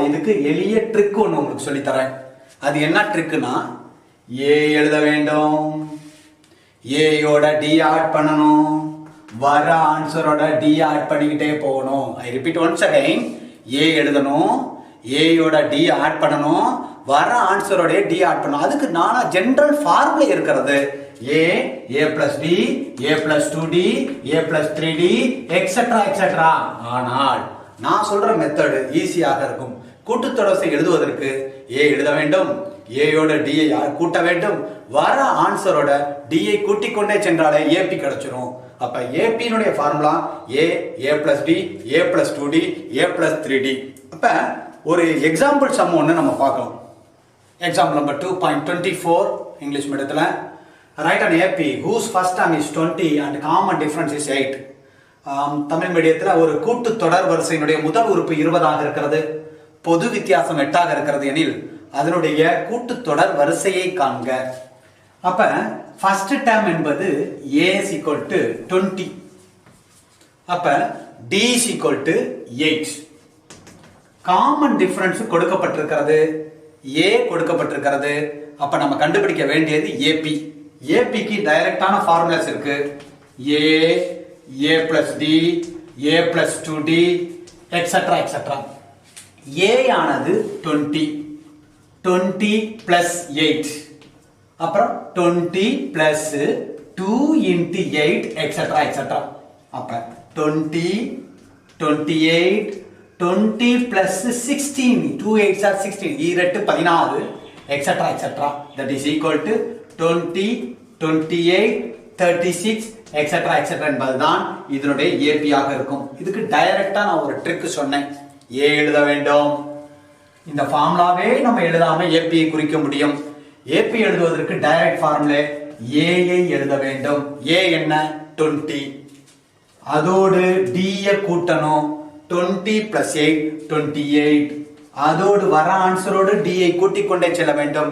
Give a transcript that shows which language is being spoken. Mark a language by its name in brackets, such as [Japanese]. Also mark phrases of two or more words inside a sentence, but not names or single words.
[Tamil] இதுக்கு எளிய ட்ரிக் ஒன்று உங்களுக்கு சொல்லி தரேன். அது என்ன ட்ரிக்னா ஏ எழுத வேண்டும், ஏயோட டி ஆட் பண்ணணும், வர ஆன்சரோட டி ஆட் பண்ணிக்கிட்டே போகணும். [English] I repeat once again, [Tamil] ஏ எழுதணும், ஏயோட டி ஆட் பண்ணணும், வர ஆன்சரோட டி ஆட் பண்ணணும். அதுக்கு நானா [English] general formula [Tamil] இருக்கிறது [English] a plus d a plus 2d a plus 3d etcetera etcetera. [Tamil] ஆனால் நான் சொல்ற மெத்தட் ஈஸியாக இருக்கும். கூட்டுத்தொடர்ச்சி எழுதுவதற்கு a எழுத வேண்டும், ஏயோட d ஐ கூட்ட வேண்டும், வர ஆன்சரோட d ஐ கூட்டிக் கொண்டே சென்றாலே ஏபி கிடைச்சிரும். அப்ப ஏபியினுடைய ஃபார்முலா [English] a plus d a plus 2d a plus 3d. [Tamil] அப்ப ஒரு [English] example sum [Tamil] ஒன்று நம்ம பார்க்கலாம். [English] example number 2.24 [Tamil] இங்கிலீஷ் மீடியத்தில். [English] Write an AP whose first term is 20 and common difference is 8. [Tamil] தமிழ் மீடியத்தில் ஒரு கூட்டு தொடர் வரிசையினுடைய முதல் உறுப்பு 20 இருக்கிறது, பொது வித்தியாசம் 8 இருக்கிறது எனில் அதனுடைய கூட்டு தொடர் வரிசையை காண்க. அப்ப [English] first term [Tamil] என்பது [English] a is equal to 20, [Tamil] அப்ப [English] d is equal to 8. common difference [Tamil] கொடுக்கப்பட்டிருக்கிறது, a கொடுக்கப்பட்டிருக்கிறது. அப்ப நம்ம கண்டுபிடிக்க வேண்டியது ஏபி. ஏபிக்கு டைரக்டான ஃபார்முலாஸ் இருக்கு. [English] a plus d a plus 2d etcetera etcetera. [Tamil] a ஆனது [English] 20 plus 8, [Tamil] அப்புறம் [English] 20 plus 2 into 8 etcetera etcetera. [Tamil] அப்ப 20 28 [English] 20 plus 16 2 8 are 16 [Tamil] ஈரட்டு 14 [English] etcetera etcetera. that is equal to 20 28 36 etcetera etcetera [Tamil] என்பதுதான் இதனுடைய ஏபி ஆக இருக்கும். இதுக்கு டைரக்டா நான் ஒரு ட்ரிக் சொன்னேன். ஏ எழுத வேண்டும், இந்த ஃபார்முலாவே நம்ம எழுதாம ஏபியை குறிக்க முடியும். ஏபி எழுதுவதற்கு [English] direct formula [Tamil] ஏஐ எழுத வேண்டும். ஏ என்ன 20, அதோடு டி கூட்டணும், [English] 20 plus 8 28, [Tamil] அதோடு வர ஆன்சரோடு டி ஐ கூட்டிக் கொண்டே செல்ல வேண்டும்.